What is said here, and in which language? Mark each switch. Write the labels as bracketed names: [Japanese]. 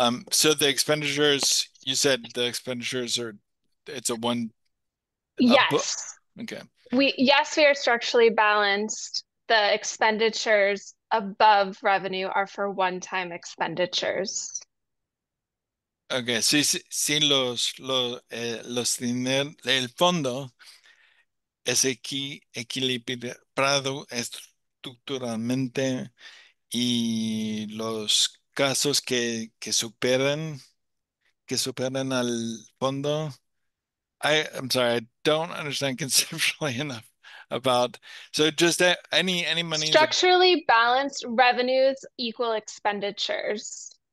[English] So the expenditures, you said the expenditures it's a one. Yes. Okay. We are structurally balanced. The expenditures above revenue are for one-time expenditures. [Spanish] Okay, sí los dineros, el fondo es equilibrado estructuralmente, y los casos que superan al fondo. [English] I'm sorry, I don't understand conceptually enough about, so just any money. Structurally balanced revenues equal expenditures.